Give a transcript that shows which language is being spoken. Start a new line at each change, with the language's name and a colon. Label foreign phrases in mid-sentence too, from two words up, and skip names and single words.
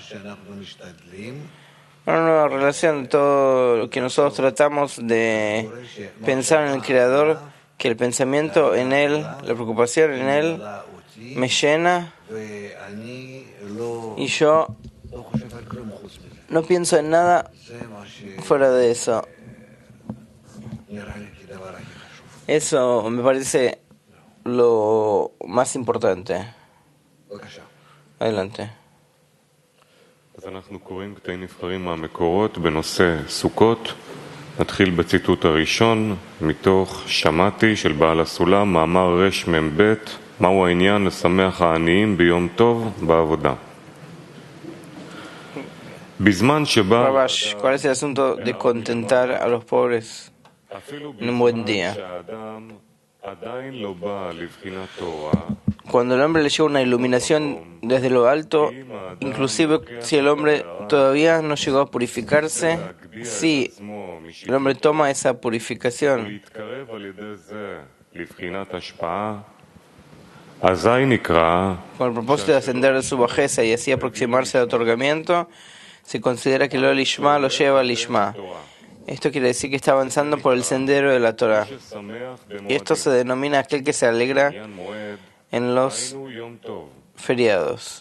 Spanish: una nueva relación, todo lo que nosotros tratamos de pensar en el Creador, que el pensamiento en Él, la preocupación en Él, me llena y yo no pienso en nada fuera de eso. Eso me parece lo más importante. Adelante.
Hebrew: אז אנחנו קוראים קטעים נבחרים מהמקורות בנושא סוכות. נתחיל בציטוט הראשון מתוך שמעתי של בעל הסולם, מאמר רמ"ב, מהו העניין לשמח העניים ביום טוב בעבודה. בזמן שבא...
Spanish: Rabash, ¿cuál es el asunto de contentar a los pobres en un buen día?
Hebrew: עדיין לא בא לבחינת תורה,
Spanish: Cuando el hombre le llega una iluminación desde lo alto, inclusive si el hombre todavía no llegó a purificarse, si el hombre toma esa purificación
Hebrew: להתקרב על ידי זה לבחינת השפעה, אזי נקרא
Spanish: con el propósito de ascender de su bajeza y así aproximarse al otorgamiento, se considera que
Hebrew: לא לשמה
Spanish: lo lleva al lishma. Esto quiere decir que está avanzando por el sendero de la Torah. Y esto se denomina aquel que se alegra en los feriados.